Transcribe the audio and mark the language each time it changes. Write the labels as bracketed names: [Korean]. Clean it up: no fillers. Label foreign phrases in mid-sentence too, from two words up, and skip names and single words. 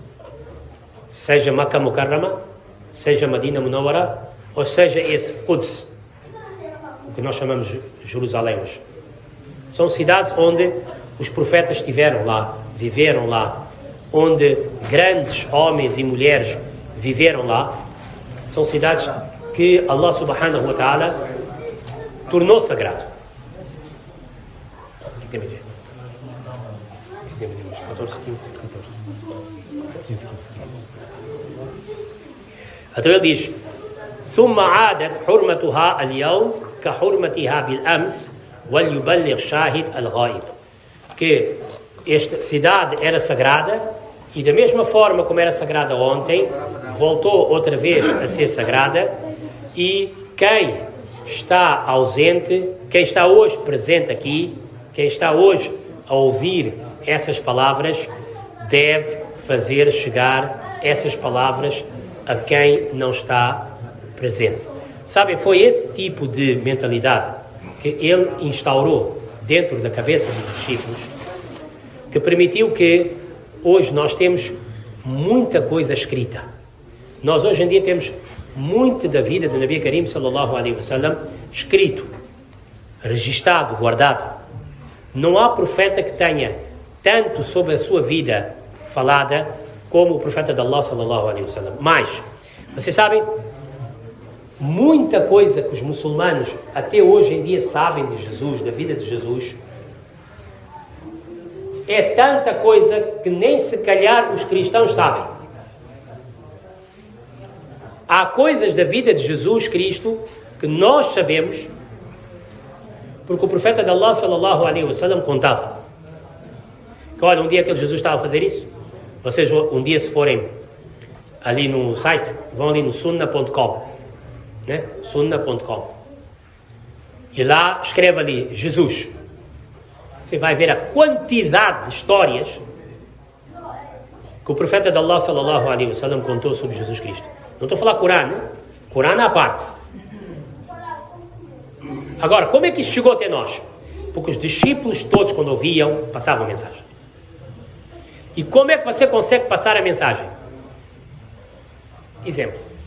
[Portuguese] Seja Makkah Mukarrama, seja Madina Munawwara, ou seja esse Quds, o que nós chamamos de Jerusalém hoje. São cidades onde os profetas estiveram lá, viveram lá, onde grandes homens e mulheres viveram lá. São cidades que [Arabic] الله سبحانه وتعالى [Portuguese] tornou sagrado. O que tem a ver? 14, 15, 14. Então ele diz: [Arabic] ثم عادت حرمتها اليوم كحرمتها بالأمس وليبلغ شاهد الغائب. [Portuguese] Que esta cidade era sagrada e da mesma forma como era sagrada ontem, voltou outra vez a ser sagrada, e quem está ausente, quem está hoje presente aqui, quem está hoje a ouvir essas palavras, deve fazer chegar essas palavras a quem não está presente. Sabem, foi esse tipo de mentalidade que ele instaurou dentro da cabeça dos discípulos, que permitiu que hoje nós temos muita coisa escrita. Nós hoje em dia temos muito da vida do [Arabic] نبي كريم صلى الله عليه وسلم [Portuguese] escrito, registado, guardado. Não há profeta que tenha tanto sobre a sua vida falada como o profeta de Allah [Arabic] صلى الله عليه وسلم. [Portuguese] Mas, vocês sabem, muita coisa que os muçulmanos até hoje em dia sabem de Jesus, da vida de Jesus, é tanta coisa que nem se calhar os cristãos sabem. Há coisas da vida de Jesus Cristo que nós sabemos porque o profeta de Allah [Arabic] صلى الله عليه وسلم [Portuguese] contava. Que olha, um dia que Jesus estava a fazer isso, vocês um dia se forem ali no site, vão ali no sunnah.com, né? Sunnah.com, e lá escreve ali Jesus. Você vai ver a quantidade de histórias que o profeta de Allah [Arabic] صلى الله عليه وسلم [Portuguese] contou sobre Jesus Cristo. Não estou a falar Corão, né? Corão à parte. Agora, como é que isso chegou até nós? Porque os discípulos todos, quando ouviam, passavam a mensagem. E como é que você consegue passar a mensagem? Exemplo.